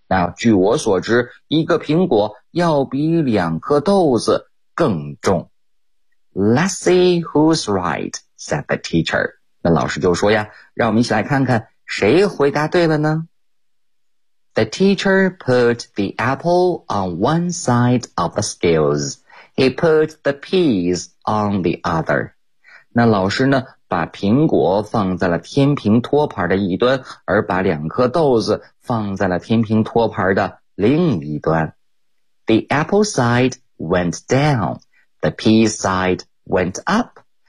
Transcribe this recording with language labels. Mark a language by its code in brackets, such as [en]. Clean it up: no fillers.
[zh] 那据我所知，一个苹果要比两颗豆子更重。 [en] Let's see who's right, said the teacher. [zh] 那老师就说呀，让我们一起来看看谁回答对了呢？ [en] The teacher put the apple on one side of the scales. He put the peas on the other. [zh] 那老师呢，把苹果放在了天平托盘的一端，而把两颗豆子放在了天平托盘的另一端。 [en] The apple side went down. The pea side went up.